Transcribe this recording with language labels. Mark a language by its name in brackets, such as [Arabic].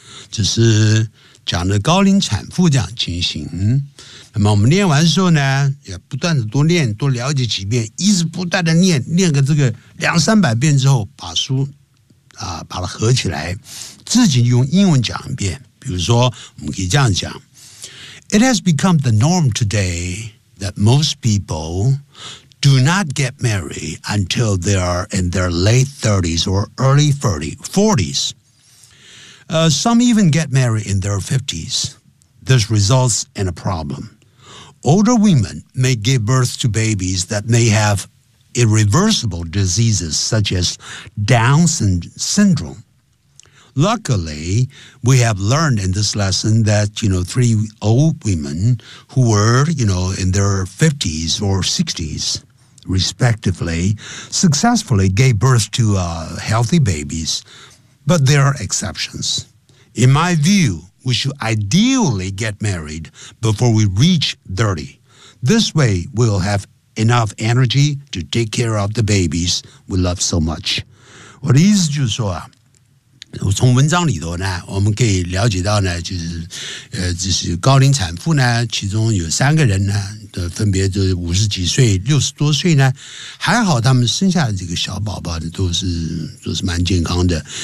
[Chinese] 这是讲的高龄产妇这样情形，那么我们念完之后呢，也不断的多念多了解几遍，一直不断的念，念个这个两三百遍之后，把书啊把它合起来，自己用英文讲一遍。比如说，我们可以这样讲 [English] ：It has become the norm today that most people do not get married until they are in their late 30s or early 40s. Some even get married in their 50s. This results in a problem. Older women may give birth to babies that may have irreversible diseases such as Down syndrome. Luckily, we have learned in this lesson that, you know, three old women who were, you know, in their 50s or 60s, respectively, successfully gave birth to healthy babies. But there are exceptions. In my view, we should ideally get married before we reach 30. This way, we'll have enough energy to take care of the babies we love so much. [Chinese] 我的意思就是说啊，我从文章里头呢，我们可以了解到呢，就是就是高龄产妇呢，其中有三个人呢，的分别就是五十几岁、六十多岁呢，还好他们生下的这个小宝宝的都是蛮健康的。